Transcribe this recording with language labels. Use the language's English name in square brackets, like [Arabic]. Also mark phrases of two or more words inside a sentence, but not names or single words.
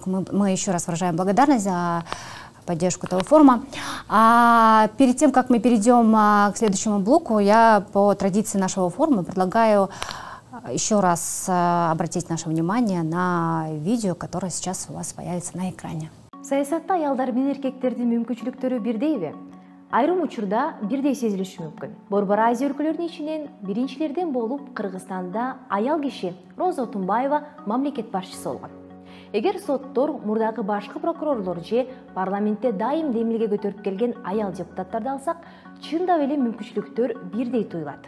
[Russian] Мы еще раз выражаем благодарность за поддержку этого форума. А перед тем, как мы перейдем к следующему блоку, я по традиции нашего форума предлагаю еще раз обратить наше внимание на видео, которое сейчас у вас появится на экране. [Kyrgyz] Саясатта аялдар менен эркектердин мүмкүнчүлүктөрү бирдейби? Айрым учурда бирдей сезилиши мүмкүн. Борбор Азия өлкөлөрүнүн ичинен биринчилерден болуп Кыргызстанда аял киши Роза Отунбаева мамлекет башчысы болгон. Эгер соттор, мурдагы башкы прокурорлор же парламентте дайым демилге көтөрүп келген аял депутаттарды алсак, чындап эле мүмкүнчүлүктөр бирдей туюлат.